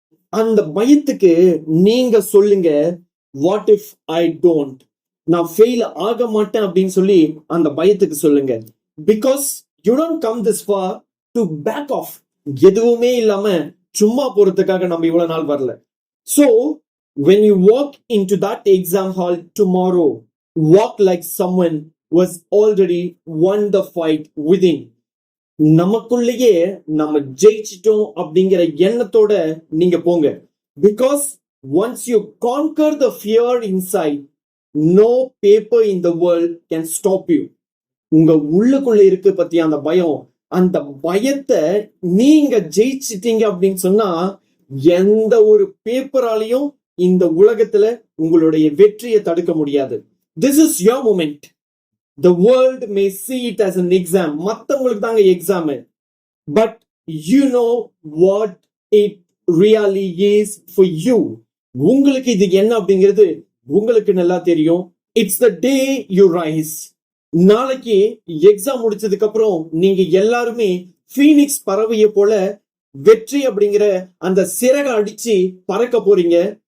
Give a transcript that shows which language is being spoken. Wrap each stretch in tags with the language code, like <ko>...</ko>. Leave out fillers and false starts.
<ta>அந்த பயத்துக்கு நீங்க சொல்லுங்க,</ta> <en>What if I don't?</en> <ta>நான் ஃபெயில் ஆக மாட்டேன் அப்படின்னு சொல்லி அந்த பயத்துக்கு சொல்லுங்க.</ta> <en>Because you don't come this far to back off.</en> <ta>எதுவுமே இல்லாம சும்மா போறதுக்காக நம்ம இவ்வளவு நாள் வரல.</ta> <en>So when you walk into that exam hall tomorrow, walk like someone was already won the fight within.</en> <ta>நமக்குள்ளேயே நம்ம ஜெயிச்சிட்டோம் அப்படிங்கிற எண்ணத்தோட நீங்க போங்க.</ta> <en>Because once you conquer the fear inside, no paper in the world can stop you.</en> <ta>உங்க உள்ளுக்குள்ள இருக்கு பத்தியா அந்த பயம், அந்த பயத்தை நீங்க ஜெயிச்சிட்டீங்க அப்படின்னு சொன்னா எந்த ஒரு பேப்பராலையும் இந்த உலகத்துல உங்களுடைய வெற்றியை தடுக்க முடியாது.</ta> <en>This is your moment. The world may see it as an exam.</en> <ta>மத்தவங்களுக்கு தாங்க exam.</ta> <en>But you know what it really is for you.</en> <ta>உங்களுக்கு இது என்ன அப்படிங்கிறது உங்களுக்கு நல்லா தெரியும்.</ta> <en>It's the day you rise.</en> <ta>நாளைக்கு எக்ஸாம் முடிச்சதுக்கு அப்புறம் நீங்க எல்லாருமே ஃபீனிக்ஸ் பறவையை போல வெற்றி அப்படிங்கிற அந்த சிறக அடிச்சு பறக்க போறீங்க.</ta>